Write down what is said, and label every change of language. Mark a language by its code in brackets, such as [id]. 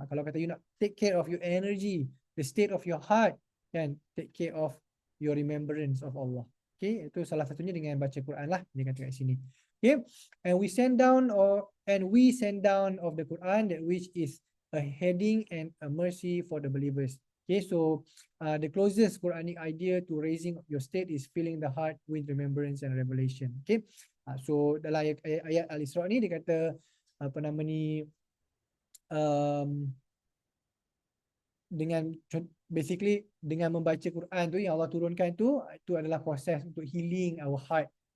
[ms] Kalau kata [en] you nak take care of your energy, the state of your heart, kan, take care of your remembrance of Allah. [ms] Okay, itu salah satunya dengan baca Quran lah, dia kata kat sini. [en] Okay, and we send down of the Quran that which is a heading and a mercy for the believers. Okay, so the closest Quranic idea to raising your state is filling the heart with remembrance and revelation. [ms] Okay, so dalam ayat Al-Isra ni dia kata apa nama ni, dengan basically dengan membaca Quran tu yang Allah turunkan tu, itu adalah proses untuk [en] healing our heart.